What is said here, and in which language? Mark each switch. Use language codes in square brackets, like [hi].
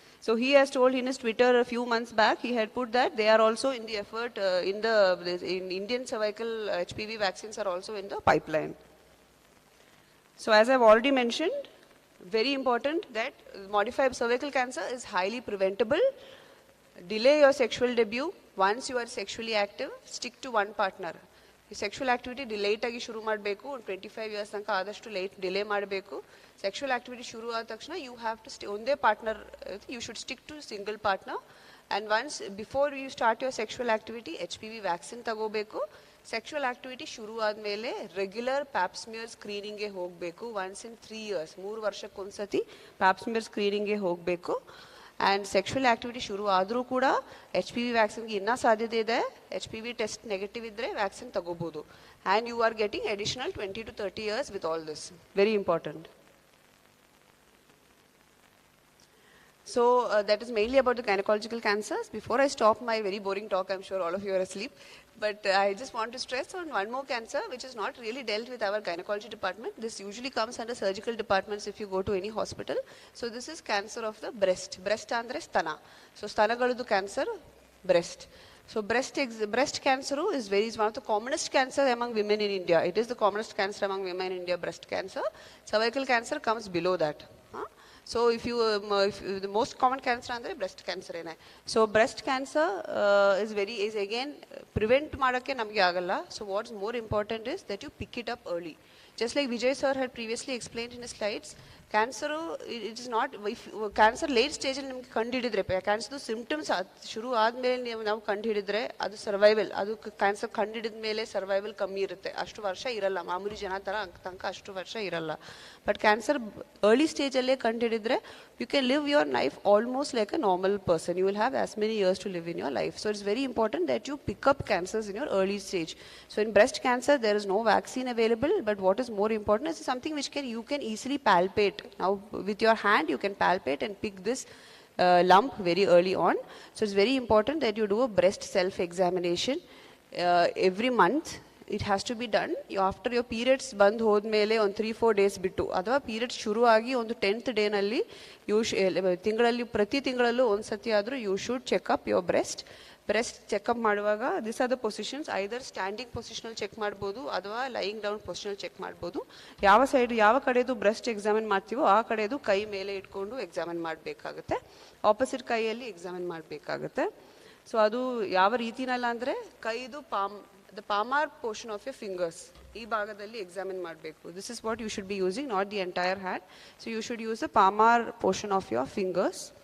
[en] So he has told in his Twitter a few months back, he had put that they are also in the effort, in Indian cervical HPV vaccines are also in the pipeline. So as I've already mentioned, very important that modified cervical cancer is highly preventable. Delay your sexual debut. Once you are sexually active, stick to one partner. [kn] Sexual activity late ಆಗಿ ಶುರು ಮಾಡಬೇಕು, 25 years ತನಕ ಆದಷ್ಟು delay ಮಾಡಬೇಕು. [en] sexual activity [kn] ಶುರು ಆದ ತಕ್ಷಣ [en] you have to [kn] ಒಂದೇ [en] Partner, you should stick to single partner. And once before you start your sexual activity HPV vaccine [kn] ತಗೋಬೇಕು. ಸೆಕ್ಷುವಲ್ ಆಕ್ಟಿವಿಟಿ ಶುರು ಆದಮೇಲೆ ರೆಗ್ಯುಲರ್ ಪ್ಯಾಪ್ ಸ್ಮಿಯರ್ ಸ್ಕ್ರೀನಿಂಗ್ಗೆ ಹೋಗಬೇಕು. [en] once in 3 years, [kn] 3 ವರ್ಷಕ್ಕೊಂದ್ಸತಿ ಪ್ಯಾಪ್ ಸ್ಮಿಯರ್ ಸ್ಕ್ರೀನಿಂಗ್ಗೆ ಹೋಗಬೇಕು. ಆ್ಯಂಡ್ ಸೆಕ್ಷುವಲ್ ಆಕ್ಟಿವಿಟಿ ಶುರು ಆದರೂ ಕೂಡ HPV ವ್ಯಾಕ್ಸಿನ್ಗೆ ಇನ್ನೂ ಸಾಧ್ಯತೆ ಇದೆ. HPV ಟೆಸ್ಟ್ ನೆಗೆಟಿವ್ ಇದ್ದರೆ ವ್ಯಾಕ್ಸಿನ್ ತಗೋಬೋದು. [en] And you are getting additional 20 to 30 years with all this. Very important. So that is mainly about the gynecological cancers. Before I stop my very boring talk, I'm sure all of you are asleep, but I just want to stress on one more cancer which is not really dealt with our gynecology department. This usually comes under surgical departments if you go to any hospital. So this is cancer of the breast. Breast [kn] andre stana. [en] So [kn] stanagaladu [en] cancer, breast. So breast cancer is one of the commonest cancer among women in India. It is the commonest cancer among women in India, breast cancer. Cervical cancer comes below that. So if the most common cancer [kn] andre [en] breast cancer ene. So breast cancer is again prevent [kn] ಮಾಡಕ್ಕೆ ನಮಗೆ ಆಗಲ್ಲ. [en] So what's more important is that you pick it up early. Just like Vijay sir had previously explained in his slides, cancer it is not, if cancer late stage [kn] ಅಲ್ಲಿ ನಿಮಗೆ ಕಂಡು ಹಿಡಿದ್ರೆ, cancer symptoms ಶುರು ಆದಮೇಲೆ ನಾವು ಕಂಡು ಹಿಡಿದ್ರೆ ಅದು ಸರ್ವೈವಲ್, ಅದು ಕ್ಯಾನ್ಸರ್ ಕಂಡು ಹಿಡಿದ ಮೇಲೆ ಸರ್ವೈವಲ್ ಕಮ್ಮಿ ಇರುತ್ತೆ, ಅಷ್ಟು ವರ್ಷ ಇರಲ್ಲ, ಮಾಮೂಲಿ ಜನ ಥರ ತನಕ ಅಷ್ಟು ವರ್ಷ ಇರಲ್ಲ. [en] but cancer early [kn] ಸ್ಟೇಜಲ್ಲೇ ಕಂಡು ಹಿಡಿದ್ರೆ [en] you can live your life almost like a normal person. You will have as many years to live in your life. So it's very important that you pick up cancers in your early stage. So in breast cancer, there is no vaccine available, but what is more important is something which you can easily palpate. Now with your hand, you can palpate and pick this lump very early on. So it's very important that you do a breast self-examination every month. It has to be done after your periods [kn] ಬಂದು ಹೋದ್ಮೇಲೆ ಒಂದು 3-4 days ಬಿಟ್ಟು, ಅಥವಾ periods ಶುರು ಆಗಿ ಒಂದು 10th day ನಲ್ಲಿ ಪ್ರತಿ ತಿಂಗಳಲ್ಲೂ ಒಂದು ಸತಿ ಆದರೂ [en] you should checkup your breast checkup [kn] ಮಾಡುವಾಗ [en] This are the positions. [kn] Either standing ಪೊಸಿಷನಲ್ಲಿ check ಮಾಡ್ಬೋದು ಅಥವಾ ಲೈಯಿಂಗ್ ಡೌನ್ ಪೊಸಿಷನಲ್ಲಿ ಚೆಕ್ ಮಾಡ್ಬೋದು. ಯಾವ ಕಡೆದು ಬ್ರೆಸ್ಟ್ ಎಕ್ಸಾಮಿನ್ ಮಾಡ್ತೀವೋ ಆ ಕಡೆದು ಕೈ ಮೇಲೆ ಇಟ್ಕೊಂಡು ಎಕ್ಸಾಮಿನ್ ಮಾಡಬೇಕಾಗುತ್ತೆ, ಆಪೋಸಿಟ್ ಕೈಯಲ್ಲಿ ಎಕ್ಸಾಮಿನ್ ಮಾಡಬೇಕಾಗುತ್ತೆ. ಸೊ ಅದು ಯಾವ ರೀತಿನಲ್ಲ ಅಂದರೆ ಕೈದು [en] the palmar portion of your fingers, [kn] ee bhagadalli examine ಮಾಡಬೇಕು. [en] This is what you should be using, not the entire hand. So you should use the palmar portion of your fingers.